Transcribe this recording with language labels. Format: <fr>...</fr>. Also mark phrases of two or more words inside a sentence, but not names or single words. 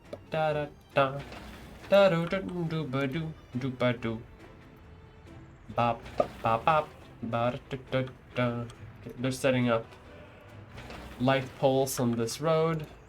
<en>da da da da do do do ba do. Bop bop bop ba da da da. Okay, they're setting up light poles on this road.</en>